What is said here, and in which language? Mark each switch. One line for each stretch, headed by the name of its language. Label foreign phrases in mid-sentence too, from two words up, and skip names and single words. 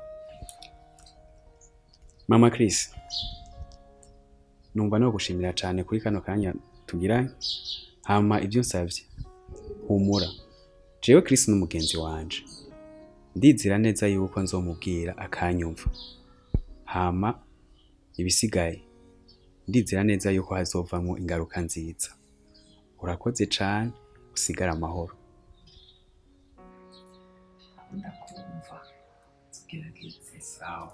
Rundi: Mama Chris, numva no gushimira cyane kuri kano kanya tugira hama ibyo nsavye humura. Jewe Chris n'umugenzi wanje ndizira neza yuko nzomubwira akanyumva hama ibisigaye ndizira neza yuko hazovamo ingaruka nziza. Urakoze cyane usigara amahoro. Ndakumva. ndagerageze sawa